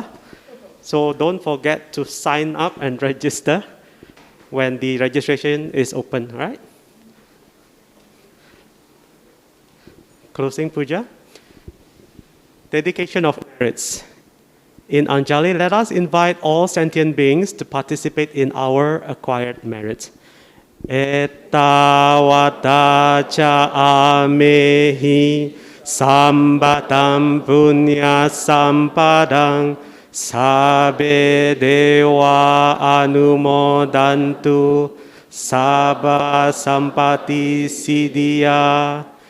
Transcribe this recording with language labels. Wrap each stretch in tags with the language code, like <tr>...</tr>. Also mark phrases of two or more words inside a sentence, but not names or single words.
<en>So don't forget to sign up and register when the registration is open, right? Closing puja. Dedication of merits. In Anjali, let us invite all sentient beings to participate in our acquired merits.</en> <pi>Ettavata cha amehi sambatam punya sampadang sabe dewa anumodantu sabba sampati siddhya.</pi>